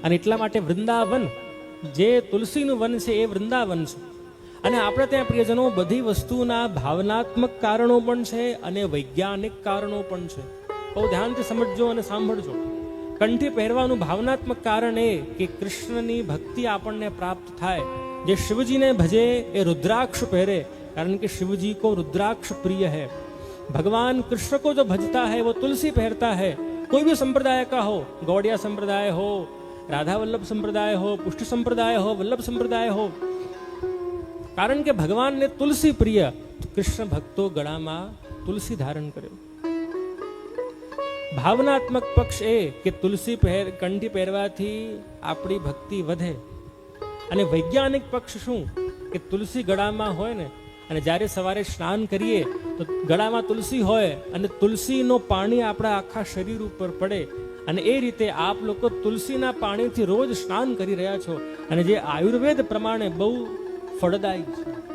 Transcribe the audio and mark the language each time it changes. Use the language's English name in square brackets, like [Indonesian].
[Gujarati] અને એટલા માટે વૃંદાવન, જે તુલસીનું વન છે એ વૃંદાવન છે. અને આપણે ત્યાં પ્રિયજનો બધી વસ્તુના ભાવનાત્મક કારણો પણ છે અને વૈજ્ઞાનિક કારણો પણ છે. બહુ ધ્યાનથી સમજજો અને સાંભળજો. કંઠી પહેરવાનું ભાવનાત્મક કારણ એ કે કૃષ્ણની ભક્તિ આપણને પ્રાપ્ત થાય. જે શિવજીને ભજે એ रुद्राक्ष પહેરે, [Hindi] कारण कि शिव जी को रुद्राक्ष प्रिय है. भगवान कृष्ण को जो भजता है वो तुलसी पहनता है. कोई भी संप्रदाय का हो, गौड़िया संप्रदाय हो, राधा वल्लभ संप्रदाय हो, पुष्ट संप्रदाय हो, वल्लभ संप्रदाय हो, कारण के भगवान ने तुलसी प्रिय, तो [Gujarati] कृष्ण भक्तो गळाમાં तुलसी धारण કર્યો. ભાવનાત્મક પક્ષ એ કે તુલસી કંઠી પહેરવાથી આપણી ભક્તિ વધે. અને વૈજ્ઞાનિક પક્ષ શું કે તુલસી ગળામાં હોય ને, અને જ્યારે સવારે સ્નાન કરીએ તો ગળામાં તુલસી હોય અને તુલસીનો પાણી આપણા આખા શરીર ઉપર પડે, અને એ રીતે આપ લોકો તુલસીના પાણીથી રોજ સ્નાન કરી રહ્યા છો, અને જે આયુર્વેદ પ્રમાણે બહુ ફળદાયી છે.